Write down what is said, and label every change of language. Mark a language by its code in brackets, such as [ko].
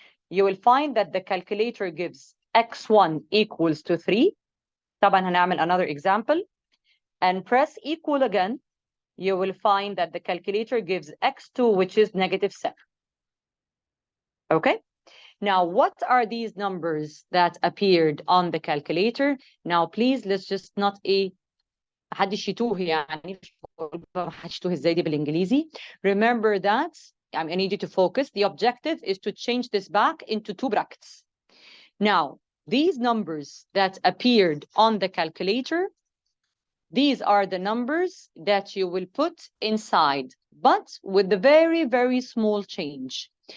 [en] You will find that the calculator gives x1 equals to 3. [ar] طبعا هنعمل [en] another example. And press equal again. You will find that the calculator gives x2, which is negative 7. Okay? Now, what are these numbers that appeared on the calculator? Now, please, let's just not [ar] محدش يتوه يعني محدش يتوه ازاي دي بالانجليزي. [en] Remember that I need you to focus. The objective is to change this back into 2 brackets. Now, these numbers that appeared on the calculator, these are the numbers that you will put inside, but with the very, very small change.